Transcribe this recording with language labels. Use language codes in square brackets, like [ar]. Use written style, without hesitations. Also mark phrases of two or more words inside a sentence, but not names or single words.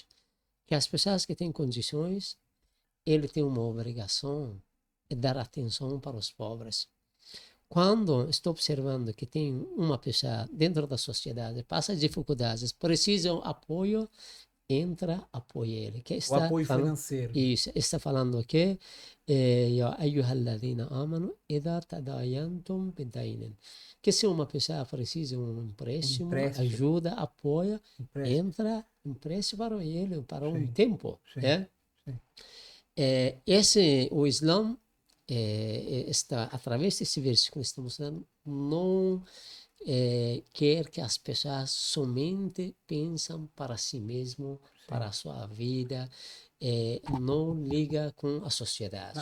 [pt] Que as pessoas que têm condições, ele tem uma obrigação de dar atenção para os pobres. Quando estou observando que tem uma pessoa dentro da sociedade, passa dificuldades, precisa de apoio, entra, apoia ele. Que O apoio financeiro. Isso, está falando aqui, [ar] يا أيها الذين آمنوا إذا تداينتم بدين. [pt] Que se uma pessoa precisa de um empréstimo, ajuda, apoia, entra, empreste para ele, para um tempo. Sim. Né? Sim. O Islã, está, através desse versículo, está mostrando, não quer que as pessoas somente pensam para si mesmo, para a sua vida, não liga com a sociedade.